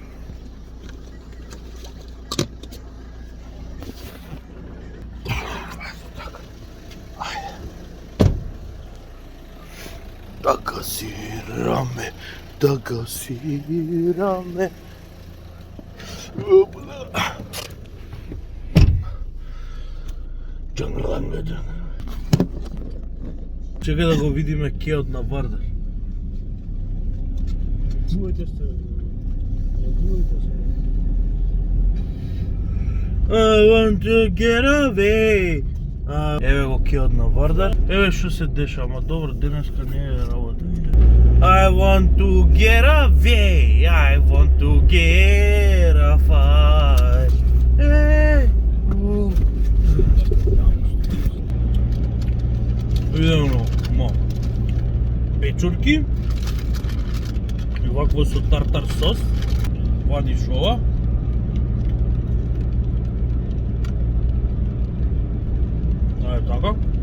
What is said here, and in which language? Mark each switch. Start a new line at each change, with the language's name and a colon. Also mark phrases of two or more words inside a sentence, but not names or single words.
Macedonian: Да газираме, да газираме. Чекај да го видиме кеот на Вардар.
English: I want to get away.
Macedonian: Еве го кеот на Вардар. Еве што се деша, ама добро, денеска не е работа.
English: I want to get away. I want to get a fight.
Macedonian: Идемо, печурки и вакво со тартар сос. Вадиш ова. Така.